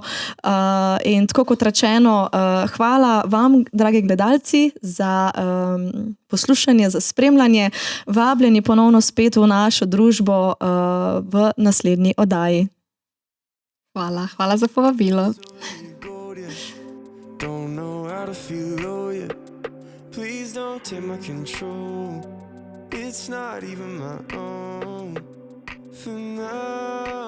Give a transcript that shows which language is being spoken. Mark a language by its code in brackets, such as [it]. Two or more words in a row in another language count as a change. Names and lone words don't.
[sl] In tako kot rečeno, hvala vam, dragi gledalci, za poslušanje, za spremljanje. Vabljeni ponovno spet v našo družbo v naslednji oddaji. Hvala za povabilo. [en] Don't know how to feel low yet. Please don't take my control. It's not even my own. For now